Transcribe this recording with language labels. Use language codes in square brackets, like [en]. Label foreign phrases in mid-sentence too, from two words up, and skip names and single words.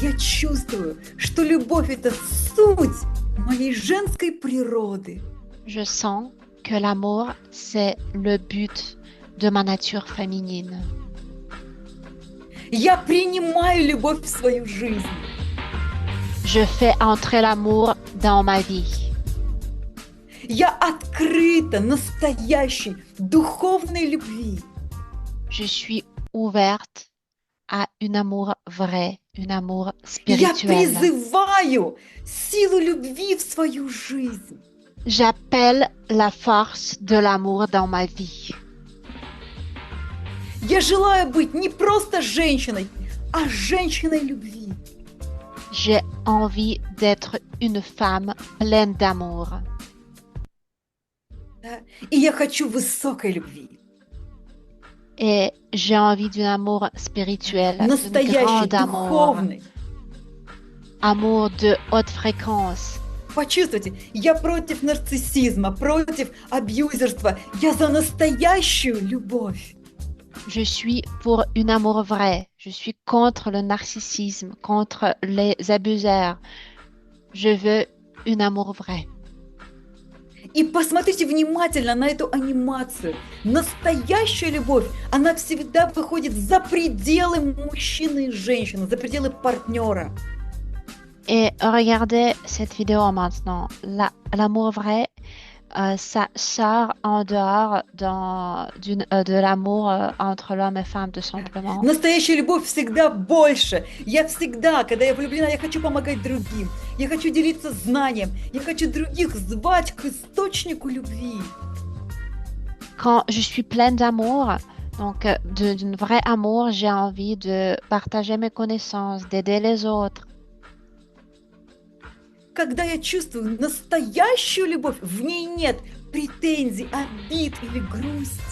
[ru] Я чувствую, что любовь – это суть моей женской природы. [fr] Je sens que l'amour, c'est le but de ma nature féminine. [ru] Я принимаю любовь в свою жизнь. [fr] Je fais entrer l'amour dans ma vie. [ru] Я открыта настоящей духовной любви. [fr] Je suis ouverte à un amour vrai, un amour [ru] Я [fr] spirituel. [ru] призываю силу любви в свою жизнь. [fr] J'appelle la force de l'amour dans ma vie. [ru] Я желаю быть не просто женщиной, а женщиной любви. [fr] J'ai envie d'être une femme pleine d'amour. [ru] Да? И я хочу высокой любви. [fr] Et j'ai envie d'un amour spirituel, d'un [ru] Настоящей, [fr] grand amour, [ru] духовной. [fr] amour de haute fréquence. [ru] Почувствуйте, я против нарциссизма, против абьюзерства. Я за настоящую любовь. [fr] Je suis pour un amour vrai. Je suis contre le narcissisme, contre les abuseurs. Je veux un amour vrai. [ru] И посмотрите внимательно на эту анимацию. Настоящая любовь, она всегда выходит за пределы мужчины и женщины, за пределы партнера. [fr] Et regardez cette vidéo maintenant. L'amour vrai, ça sort en dehors de l'amour entre l'homme et femme, tout simplement. [ru] Настоящая любовь всегда больше. Я всегда, когда я влюблена, я хочу помогать другим. Я хочу делиться знанием. Я хочу других звать к источнику любви. [fr] Quand je suis pleine d'amour, donc d'un vrai amour, j'ai envie de partager mes connaissances, d'aider les autres. [ru] Когда я чувствую настоящую любовь, в ней нет претензий, обид или грусти.